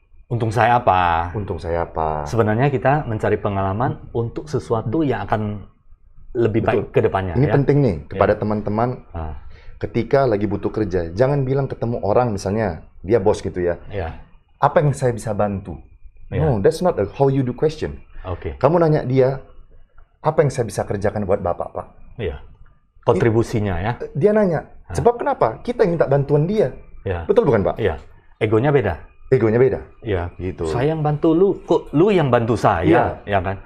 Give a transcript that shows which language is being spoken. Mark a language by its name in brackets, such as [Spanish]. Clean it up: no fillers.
[Indonesian] Untung saya apa? Untung saya apa? Sebenarnya kita mencari pengalaman untuk sesuatu yang akan lebih baik ke depannya. Ini ya? penting nih kepada teman-teman Ah, ketika lagi butuh kerja. Jangan bilang ketemu orang misalnya dia bos gitu ya. ya. Apa yang saya bisa bantu? [English] No, that's not a how you do question. [Indonesian] Oke. Kamu nanya dia, apa yang saya bisa kerjakan buat Bapak, Pak? Iya. Kontribusinya ya. Dia nanya, sebab kenapa? Kita yang minta bantuan dia. Ya. Betul bukan, Pak? Iya. Egonya beda. Egonya beda. Iya. Gitu. Saya yang bantu lu, kok lu yang bantu saya, ya kan?